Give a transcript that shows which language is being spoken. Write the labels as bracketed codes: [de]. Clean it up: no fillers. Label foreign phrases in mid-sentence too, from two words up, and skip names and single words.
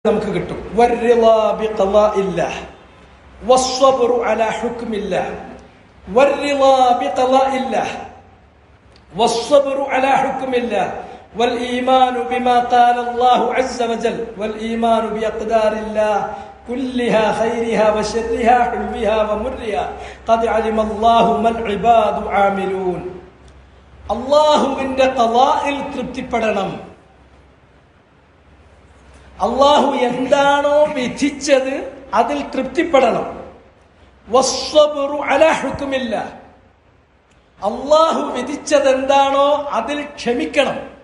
[ml] നമുക്ക് കിട്ടും. [ar] والرضا بقضاء الله والصبر على حكم الله. والرضا بقضاء الله والصبر على حكم الله والإيمان بما قال الله عز وجل والإيمان بأقدار الله كلها خيرها وشرها حلوها ومرها قد علم الله ما العباد عاملون. [ml] അള്ളാഹുവിന്റെ ഖളാഇൽ തൃപ്തിപ്പെടണം. അള്ളാഹു എന്താണോ വിധിച്ചത് അതിൽ തൃപ്തിപ്പെടണം. [ar] والصبر على حكم الله. [ml] അള്ളാഹു വിധിച്ചത് എന്താണോ അതിൽ ക്ഷമിക്കണം.